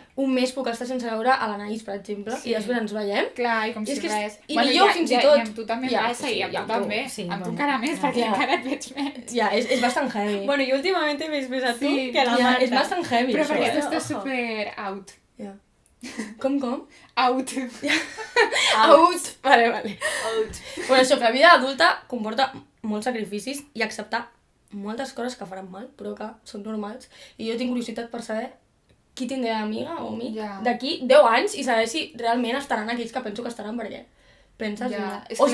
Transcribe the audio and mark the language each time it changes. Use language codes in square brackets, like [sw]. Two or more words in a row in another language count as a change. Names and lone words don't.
[ca] Un mes puc estar sense veure a l'Anaïs, per exemple, i després ens veiem. Clar, i com I és si que res. i millor fins i tot. I amb tu també Ja, passa, sí, i amb ja, tu també. sí, amb tu bueno, encara més, ja. perquè Ja. encara et veig més. Ja, és bastant heavy. Bueno, i últimament he vist més a tu Sí, que a la ja, Marta. és bastant heavy, Però això, perquè tu eh? estàs Ojo. super out. Ja. Com? Out. Out. Vale. Out. Bueno, això, que la vida adulta comporta molts sacrificis i acceptar moltes coses que faran mal, però que són normals. I jo tinc curiositat per saber qui tindré amiga o amic Ja. d'aquí 10 anys i saber si realment estaran aquells que penso que estaran, perquè penses Ja. no. És